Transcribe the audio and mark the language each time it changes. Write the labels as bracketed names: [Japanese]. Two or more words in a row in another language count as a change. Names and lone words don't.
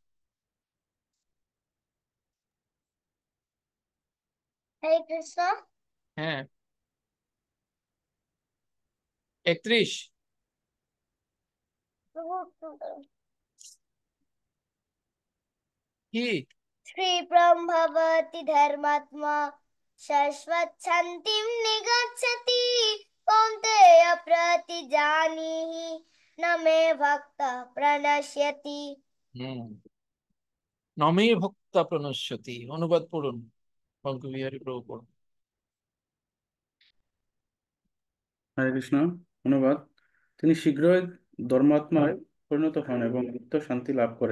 [Bangla] হরে কৃষ্ণ। হ্যাঁ, 31। কি? [Sanskrit] श्रीब्रह्मवति धर्मात्मा शाश्वत शान्तिं निगच्छति कौन्तेय प्रतिजानीहि न मे भक्तः प्रणश्यति। হুম, নমে ভক্তা প্রণশ্যতি। [Bangla] অনুবাদ পড়ুন, পঙ্কবিহারী প্রভু পড়ুন। হরে কৃষ্ণ। অনুবাদ: তিনি শীঘ্রই ধর্মাত্মায় পরিণত হন এবং নিত্য শান্তি লাভ করেন।